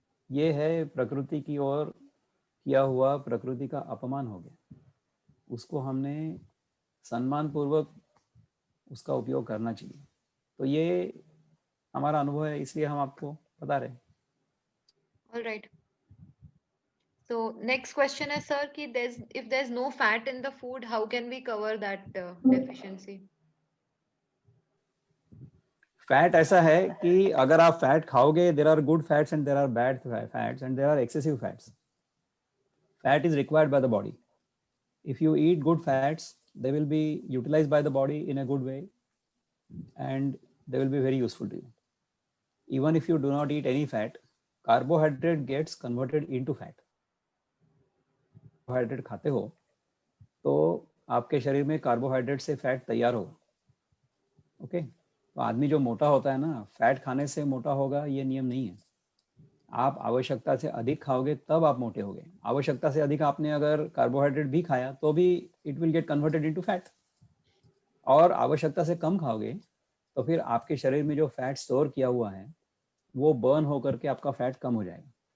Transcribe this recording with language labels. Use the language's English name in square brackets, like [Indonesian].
[Hindi] ये है प्रकृति की ओर किया हुआ, प्रकृति का अपमान हो गया। उसको हमने सम्मान पूर्वक उसका उपयोग करना चाहिए। तो ये हमारा अनुभव है, इसलिए हम आपको बता रहे हैं। [English] All right. So next question is, sir, [Hindi] कि [English] if there's no fat in the food, how can we cover that deficiency? [Hindi] Fat ऐसा है कि अगर आप फैट खाओगे, [English] There are good fats and there are bad fats and there are excessive fats. Fat is required by the body. If you eat good fats, they will be utilized by the body in a good way and they will be very useful to you. Even if you do not eat any fat, carbohydrate gets converted into fat. Carbohydrate [Hindi] खाते हो तो आपके शरीर में carbohydrate से fat तैयार होगा। [English] okay, [Hindi] तो आदमी जो मोटा होता है ना, फैट खाने से मोटा होगा ये नियम नहीं है। आप आवश्यकता से अधिक खाओगे तब आप मोटे होगे। आवश्यकता से अधिक आपने अगर कार्बोहाइड्रेट भी खाया तो भी [English] it will get converted into fat, [Hindi] और आवश्यकता से कम खाओगे तो फिर आपके शरीर में जो फैट स्टोर किया हुआ है वो बर्न होकर के आपका फैट कम हो जाएगा।